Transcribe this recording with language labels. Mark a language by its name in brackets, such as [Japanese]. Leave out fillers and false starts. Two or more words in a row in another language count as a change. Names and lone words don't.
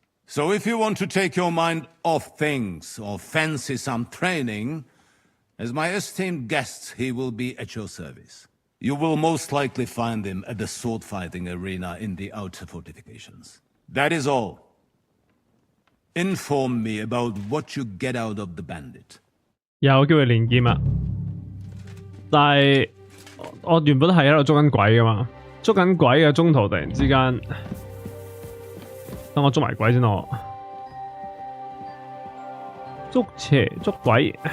[English] So if you want to take your mind off things or fancy some training, as my esteemed guest, he will be at your service. You will most likely find him at the sword-fighting arena in the outer fortifications. That is all. Inform me about what you get out of the bandit. [Cantonese] 有機會連劍啊！但係我原本係喺度捉緊鬼噶嘛，捉緊鬼嘅中途突然之間，等我捉埋鬼先咯。捉邪捉鬼。